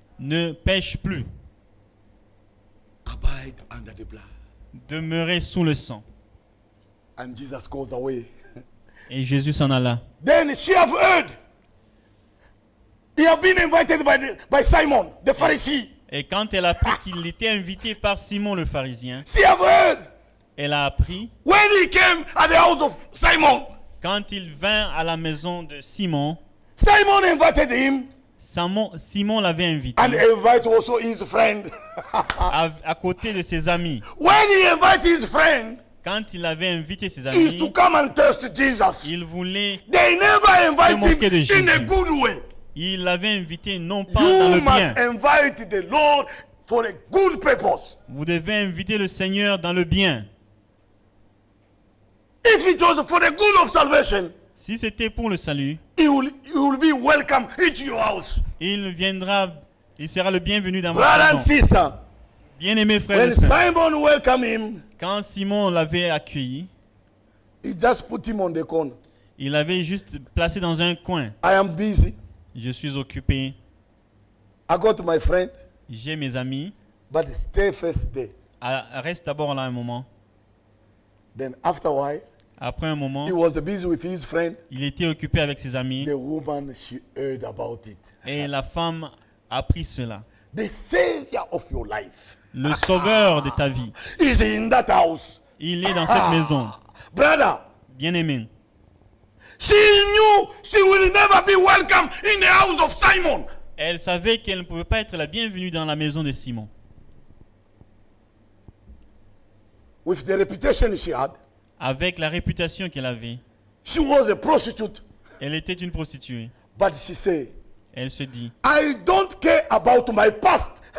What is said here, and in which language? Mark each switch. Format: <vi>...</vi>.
<fr>Ne pêche plus.</fr> <en>Abide under the blood.</en> <fr>Demeurez sous le sang.</fr> <en>And Jesus goes away.</en> <fr>Et Jésus s'en alla.</fr> <en>Then she have heard. He have been invited by Simon, the Pharisee.</en> <fr>Et quand elle a appris qu'il était invité par Simon le pharisien,</fr> <en>She have heard.</en> <fr>elle a appris,</fr> <en>When he came at the house of Simon,</en> <fr>quand il vint à la maison de Simon,</fr> <en>Simon invited him</en> <fr>Simon l'avait invité</fr> <en>and invite also his friend.</en> <fr>à côté de ses amis.</fr> <en>When he invite his friend,</en> <fr>Quand il avait invité ses</fr> <en>is to</en> <fr>amis,</fr> <en>come and test Jesus.</en> <fr>il voulait,</fr> <en>They never invite</en> <fr>moquer de</fr> <en>him in a</en> <fr>Jésus.</fr> <en>good way.</en> <fr>il l'avait invité non pas dans</fr> <en>You</en> <fr>le bien.</fr> <en>must invite the Lord for a good purpose.</en> <fr>Vous devez inviter le Seigneur dans le bien.</fr> <en>If it was for the good of salvation,</en> <fr>Si c'était pour le salut,</fr> <en>he will be welcome into your house.</en> <fr>il sera le bienvenu dans</fr> <en>Brother</en> <fr>votre</fr> <en>and</en> <fr>maison.</fr> <en>sister,</en> <fr>Bien-aimés frères</fr> <en>when</en> <fr>et sœurs,</fr> <en>Simon welcomed him,</en> <fr>quand Simon l'avait accueilli,</fr> <en>he just put him on the corner.</en> <fr>il l'avait juste placé dans un coin.</fr> <en>I am busy.</en> <fr>Je suis occupé,</fr> <en>I got my friend,</en> <fr>j'ai mes amis.</fr> <en>but stay first there.</en> <fr>Reste d'abord là un moment.</fr> <en>Then after a while,</en> <fr>Après un moment,</fr> <en>he was busy with his friend.</en> <fr>il était occupé avec ses amis.</fr> <en>The woman, she heard about it.</en> <fr>Et la femme a appris cela.</fr> <en>The savior of your life</en> <fr>Le sauveur de ta vie,</fr> <en>is in that house.</en> <fr>il est dans cette maison.</fr> <en>Brother,</en> <fr>Bien-aimé,</fr> <en>she knew she will never be welcome in the house of Simon.</en> <fr>elle savait qu'elle ne pouvait pas être la bienvenue dans la maison de Simon.</fr> <en>With the reputation she had,</en> <fr>Avec la réputation qu'elle avait,</fr> <en>she was a prostitute.</en> <fr>elle était une prostituée.</fr> <en>But she said,</en> <fr>Elle se dit,</fr> <en>I don't care about my past.</en>